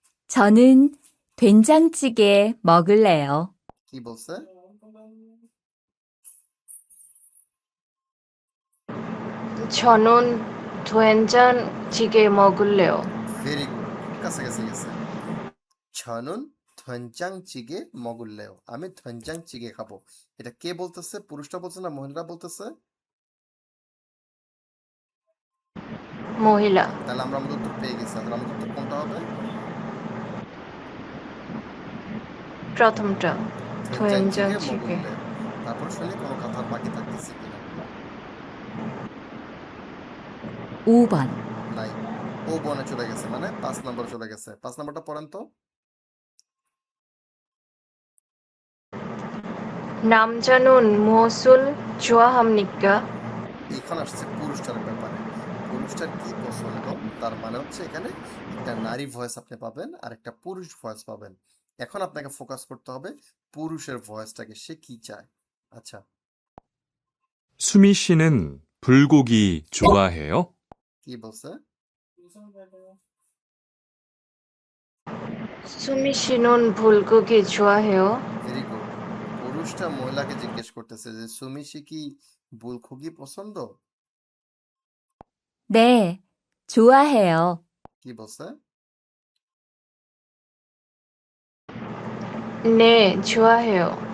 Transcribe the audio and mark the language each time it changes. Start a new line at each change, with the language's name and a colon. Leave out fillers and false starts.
Korean: 저는 된장찌개 먹을래요.
Bangla: কি বলছে?
Korean: 저는 된장찌개 먹을래요.
Bangla: Very good, খুব কাছাকাছি গেছে। ছনুন ধনজাং চিগে মগুল্লেও, আমি ধনজাং চিগে খাবো। এটা কে বলতেছে, পুরুষটা বলছে না মহিলারা বলতেছে? মহিলা। তাহলে আমরা আমাদের উত্তর পেয়ে গেছি। তাহলে আমাদের উত্তর কোনটা হবে? প্রথমটা। ধনজাং চিগে
Korean: 된장찌개।
Bangla: মগুল্লেও। তারপর শুনি কোনো কথা বাকি থাকতেছে কিনা।
Korean: 5번.
Bangla: নাই, ও বনে চলে গেছে, মানে 5 নম্বর চলে গেছে। 5 নম্বরটা পড়েন তো।
Korean: 남자는 무엇을 좋아합니까?
Bangla: এখন আসছে পুরুষটার ব্যাপারে। পুরুষটার কি পছন্দ, তার মানে হচ্ছে এখানে একটা নারী ভয়েস আপনি পাবেন আর একটা পুরুষ ভয়েস পাবেন। এখন আপনাকে ফোকাস করতে হবে পুরুষের ভয়েসটাকে, সে কি চায়। আচ্ছা
Korean: 수미 씨는 불고기 좋아해요?
Bangla: কি বলছে?
Korean: 수미 씨는 불고기 좋아해요?
Bangla: ভেরি গুড, পুরুষটা মহিলাকে জিজ্ঞেস করতেছে যে সুমিশি কি বুলখুগি পছন্দ।
Korean: 네, 좋아해요.
Bangla: কি বলছে?
Korean: 네, 좋아해요.